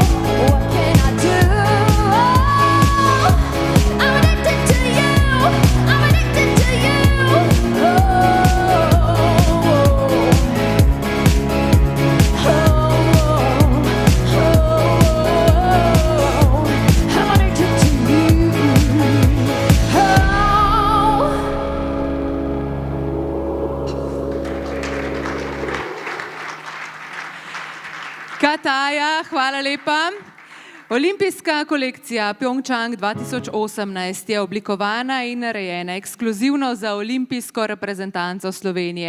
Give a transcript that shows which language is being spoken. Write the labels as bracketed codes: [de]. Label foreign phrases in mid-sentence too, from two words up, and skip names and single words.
[en] What can I do? I'm addicted to you. I'm addicted to you. Oh, I'm addicted to you. Oh. [sl] Kataja, hvala lepa. Olimpijska kolekcija Pyeongchang 2018 je oblikovana in narejena ekskluzivno za olimpijsko reprezentanco Slovenije.